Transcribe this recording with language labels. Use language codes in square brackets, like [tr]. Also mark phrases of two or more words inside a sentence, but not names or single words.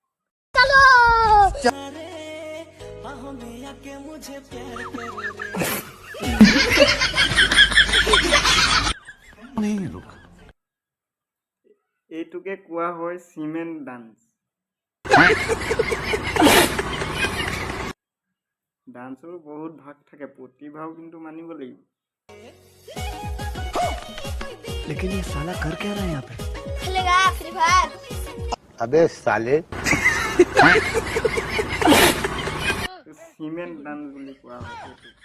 [as] এইটোকে কোৱা হয় [en] cement dance. [as] ডান্সৰো বহুত ভাগ থাকে, প্ৰতিভাও কিন্তু মানিব লাগিব। [hi] लेकिन ये साला कर क्या रहा है यहाँ पे? खेलेगा फ्री फायर। अबे साले। [en] cement dance [as] বুলি কোৱা হয় এইটো।